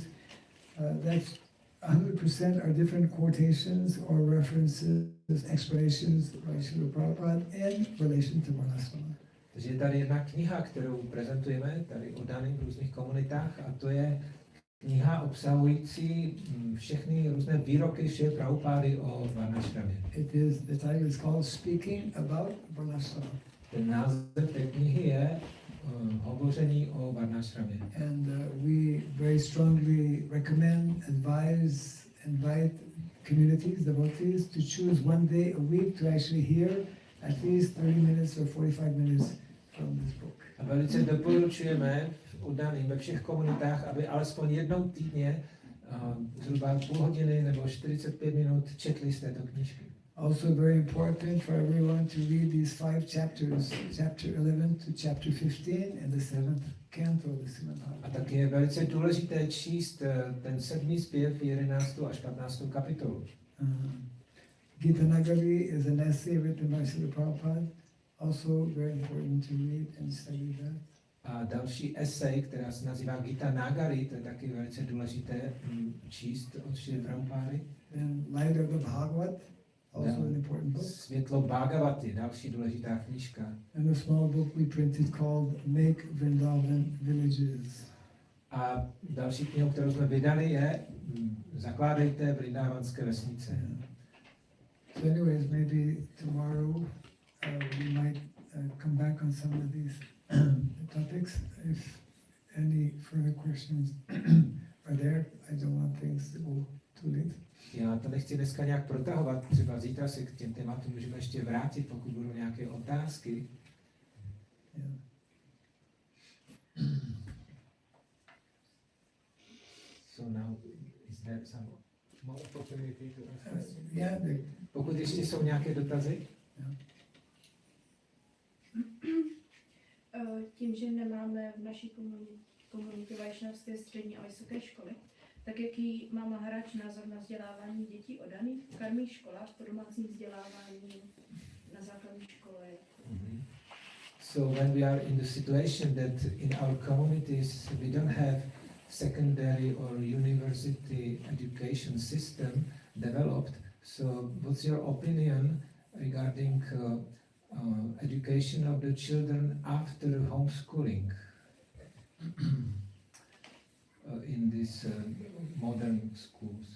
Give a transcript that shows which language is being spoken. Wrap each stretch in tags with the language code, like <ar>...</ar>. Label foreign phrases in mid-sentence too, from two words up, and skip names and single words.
<en>That's 100% are different quotations or references, explanations by Srila Prabhupada in relation to Varnasrama.</en> <cs>Takže je tady jedna kniha, kterou prezentujeme tady oddaným v různých komunitách, a to je kniha obsahující všechny různé výroky Šrily Prabhupády o Varnašramě.</cs> <en>The title is called Speaking About Varnasrama.</en> <cs>Ten název té knihy je Hovoření o Varnašramě.</cs> <en>And we very strongly recommend, advise, invite communities, devotees to choose one day a week to actually hear at least 30 minutes or 45 minutes from this book.</en> <cs>A velice doporučujeme oddaným ve všech komunitách, aby alespoň jednou týdně zhruba půl hodiny nebo 45 minut četli z této knížky.</cs> <en>Also very important for everyone to read these 5 chapters, chapter 11 to chapter 15 and the 7th canto of the Srimad Bhagavatam.</en> <cs>A taky je velice důležité číst ten 7. zpěv, 11. až 15. kapitolu.</cs> <en>Gita Nagari is an essay written by Srila Prabhupada, also very important to read and study that.</en> <cs>A další esej, která se nazývá Gita Nagari, to je taky velice důležité číst od Šrily Prabhupády.</cs> <en>Then Light of the Bhagavat, also an important book.</en> <cs>Světlo Bhagavaty, další důležitá knížka.</cs> <en>And a small book we printed called Make Vrindavan Villages.</en> <cs>A další knihu, kterou jsme vydali, je Zakládejte vrindávanské vesnice.</cs> <en>So anyways, maybe tomorrow we might come back on some of these topics. If any further questions are there, I don't want things to go too late.</en> <cs>Já to nechci dneska nějak protahovat, třeba zítra se k těm tématům můžeme ještě vrátit, pokud budou nějaké otázky.</cs> <en>Yeah. So now, is there some more opportunity to ask questions? Yeah,</en> <cs>Pokud ještě jsou nějaké dotazy? Tím, že nemáme v naší komunitě vajšnavské střední a vysoké školy, tak jaký má Maharač názor na vzdělávání dětí oddaných v karmých školách, po domácím vzdělávání na základní škole?</cs> <en>So when we are in the situation that in our communities we don't have secondary or university education system developed, so what's your opinion regarding education of the children after homeschooling in these modern schools?</en>